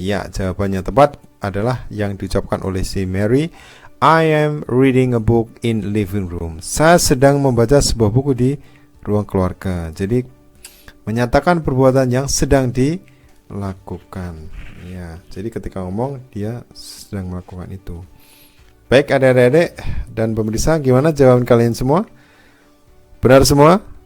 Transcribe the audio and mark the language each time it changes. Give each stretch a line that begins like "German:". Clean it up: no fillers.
Indonesian: Ya, jawabannya tepat adalah yang diucapkan oleh si Mary.
English: I am reading a book in living room.
Indonesian: Saya sedang membaca sebuah buku di ruang keluarga. Jadi menyatakan perbuatan yang sedang dilakukan. Ya, jadi ketika ngomong dia sedang melakukan itu. Baik adik-adik dan pemirsa, gimana jawaban kalian semua? Benar semua?